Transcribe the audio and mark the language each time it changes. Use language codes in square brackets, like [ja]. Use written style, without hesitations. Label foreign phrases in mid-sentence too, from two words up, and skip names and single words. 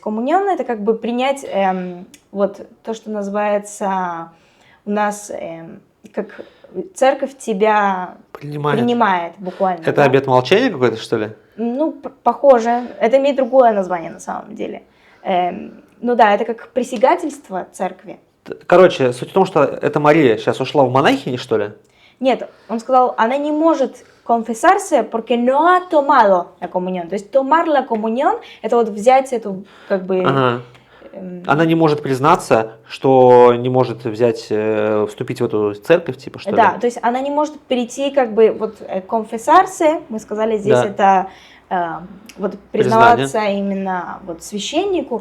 [ru] Коммунионное – это как бы принять вот то, что называется у нас, как церковь тебя принимает буквально. Это да? обет молчания какой-то, что ли? Ну, похоже. Это имеет другое название на самом деле. Ну да, это как присягательство церкви. Короче, суть в том, что эта Мария сейчас ушла в монахини, что ли? Нет, он сказал, она не может [es] confesarse porque no ha tomado la comunión. [ru] То есть [es] tomar la comunión – [ru] это вот взять эту как бы… Ага. Она не может признаться, что не может взять, вступить в эту церковь, типа, что ли? Да, то есть она не может перейти как бы вот confesarse, мы сказали здесь, Да. это вот признаваться именно вот священнику,